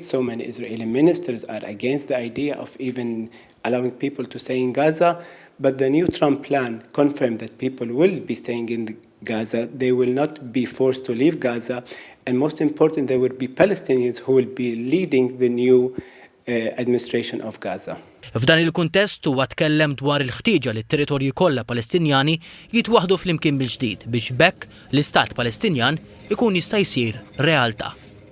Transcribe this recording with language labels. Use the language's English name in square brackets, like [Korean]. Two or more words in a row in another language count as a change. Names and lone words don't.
[English] So many Israeli ministers are against the idea of even allowing people to stay in Gaza. But the new Trump plan confirmed that people will be staying in Gaza. They will not be forced to leave Gaza. And most important, there will be Palestinians who will be leading the new administration of Gaza. [Maltese] F'dan il-kuntest huwa tkellem dwar il-ħtieġa li t-territorji kollha Palestinjani jitwaħħdu flimkien bil-ġdid biex bekk l-Istat Palestinjan ikun jista' jsir realtà.